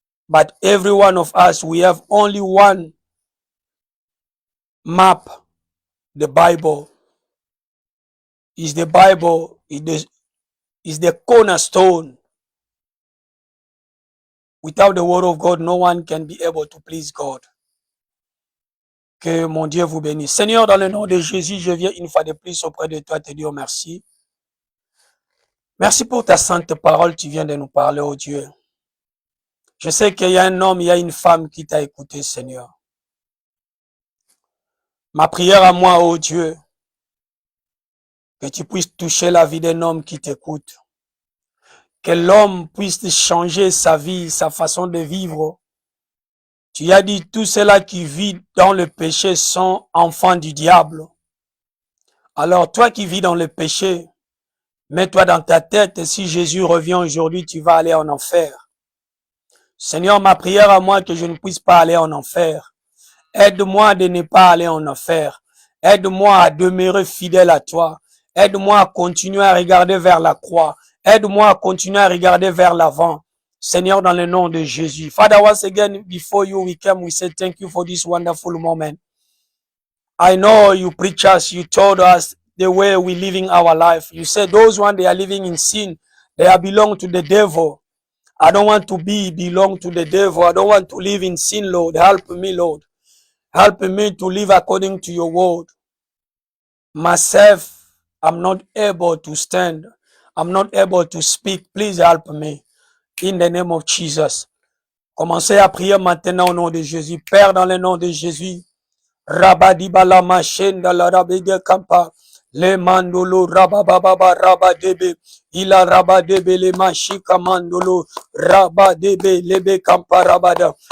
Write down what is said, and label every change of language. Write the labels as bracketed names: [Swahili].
[English] But every one of us, we have only one map. The Bible is the Bible, is the cornerstone. Without the word of God, no one can be able to please God. [French] Que mon Dieu vous bénisse. Seigneur, dans le nom de Jésus, je viens une fois de plus auprès de toi te dire merci. Merci pour ta sainte parole, tu viens de nous parler, oh Dieu. Je sais qu'il y a un homme, il y a une femme qui t'a écouté, Seigneur. Ma prière à moi, oh Dieu, que tu puisses toucher la vie d'un homme qui t'écoute. Que l'homme puisse changer sa vie, sa façon de vivre. Tu as dit, tous ceux-là qui vivent dans le péché sont enfants du diable. Alors, toi qui vis dans le péché, mets-toi dans ta tête, si Jésus revient aujourd'hui, tu vas aller en enfer. Seigneur, ma prière à moi, que je ne puisse pas aller en enfer. Aide-moi de ne pas aller en enfer. Aide-moi à demeurer fidèle à toi. Aide-moi à continuer à regarder vers la croix. Aide-moi à continuer à regarder vers l'avant. Seigneur, dans le nom de Jésus. [English] Father, once again, before you we come, we say thank you for this wonderful moment. I know you preach us, you told us the way we're living our life. You said those one, they are living in sin. They are belong to the devil. I don't want to belong to the devil. I don't want to live in sin, Lord. Help me, Lord. Help me to live according to your word. Myself, I'm not able to stand. I'm not able to speak. Please help me. In the name of Jesus. [French] Commencez à prier maintenant au nom de Jésus. Père, dans le nom de Jésus. Rabadibala machenda la rabide kampa. Le mandolo rabababa rabadebe. Ila rabadebe le machika mandolo. Rabadebe lebe kampa rabada.